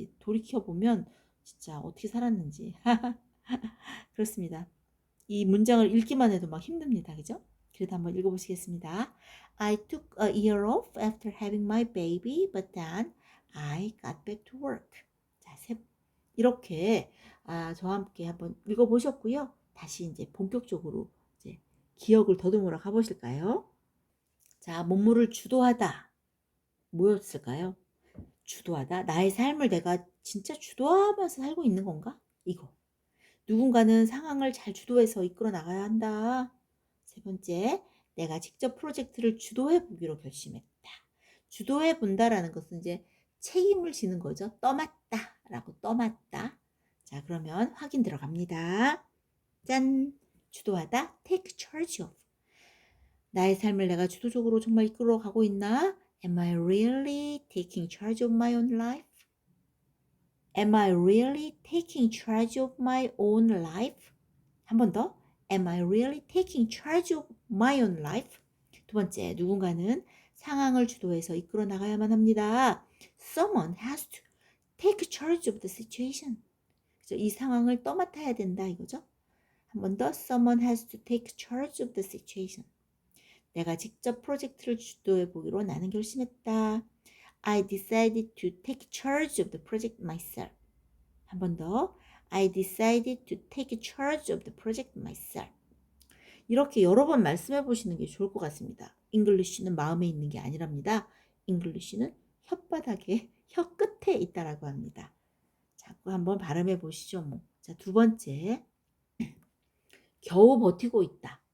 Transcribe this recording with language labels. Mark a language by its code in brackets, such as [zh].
[ko] 돌이켜 보면 진짜 어떻게 살았는지 그렇습니다. 이 문장을 읽기만 해도 막 힘듭니다. 그죠? 그래도 한번 읽어보시겠습니다. [en] I took a year off after having my baby, but then I got back to work. [ko] 자, 이렇게 저와 함께 한번 읽어보셨고요. 다시 이제 본격적으로 이제 기억을 더듬으러 가보실까요? 자, 몸물을 주도하다. 뭐였을까요? 주도하다. 나의 삶을 내가 진짜 주도하면서 살고 있는 건가? 이거. 누군가는 상황을 잘 주도해서 이끌어 나가야 한다. 세 번째, 내가 직접 프로젝트를 주도해 보기로 결심했다. 주도해 본다라는 것은 이제 책임을 지는 거죠. 떠맡다라고 떠맡다. 자, 그러면 확인 들어갑니다. 짠! [en] 주도하다, take charge of. [ko] 나의 삶을 내가 주도적으로 정말 이끌어 가고 있나? [en] Am I really taking charge of my own life? Am I really taking charge of my own life? [ko] 한 번 더. [en] Am I really taking charge of my own life? [ko] 두 번째, 누군가는 상황을 주도해서 이끌어 나가야만 합니다. [en] Someone has to take charge of the situation. [ko] 그죠? 이 상황을 떠맡아야 된다 이거죠. 한 번 더. [en] Someone has to take charge of the situation. [ko] 내가 직접 프로젝트를 주도해 보기로 나는 결심했다. [en] I decided to take charge of the project myself. [ko] 한 번 더. [en] I decided to take charge of the project myself. [ko] 이렇게 여러 번 말씀해 보시는 게 좋을 것 같습니다. 잉글리쉬는 마음에 있는 게 아니랍니다. 잉글리쉬는 혓바닥에 혀 끝에 있다라고 합니다. 자꾸 한번 발음해 보시죠. 뭐. 자, 두 번째. 겨우 버티고 있다.